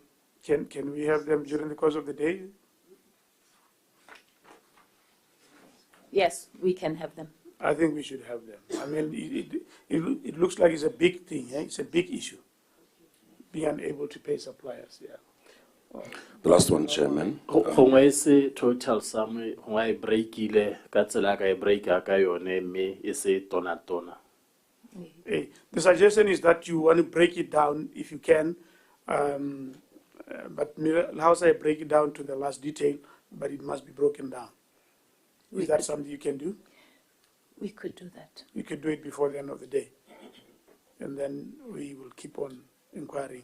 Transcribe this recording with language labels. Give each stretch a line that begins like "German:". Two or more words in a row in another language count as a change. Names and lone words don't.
English: Can we have them during the course of the day? Yes, we can have them. I think we should have them. I mean, it looks like it's a big thing. Eh? It's a big issue. Being unable to pay suppliers, yeah. The last one, Chairman.
Tswana: Gongwe se
English: total sum
Tswana: gongwe e breakile ka tsela ka e breaka ka yone mme e se tona.
English: The suggestion is that you want to break it down if you can, but how say break it down to the last detail, but it must be broken down. Is that something you can do? We could do that. We could do it before the end of the day, and then we will keep on inquiring.